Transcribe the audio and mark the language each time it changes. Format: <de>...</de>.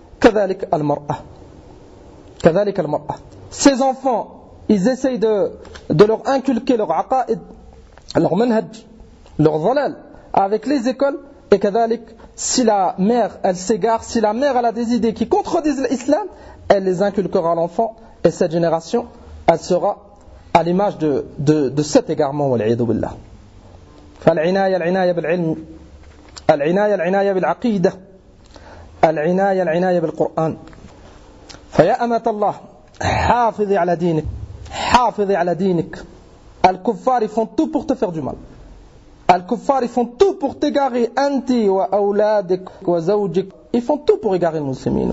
<ar>كذلك المرأة, كذلك المرأة,</ar> <fr>ces enfants ils essayent de leur inculquer leur aqaïd, leur manhaj, leur dhalal avec les écoles. Et كذلك si la mère elle s'égare, si la mère elle a des idées qui contredisent l'islam, elle les inculquera à l'enfant et cette génération elle sera à l'image de cet égarement</fr> <ar>wal'iyadu billah. فالعناية العناية بالعلم العناية العناية بالعقيدة العناية العناية بالقرآن. فيا أمة الله حافظي على دينك حافظي على دينك.</ar> <fr>الكفار font tout pour te faire du mal. Al-Kuffar, ils font tout pour t'égarer,</fr> <ar>anti wa awladik wa zawjik.</ar> <fr>Ils font tout pour égarer les musulmans.</fr>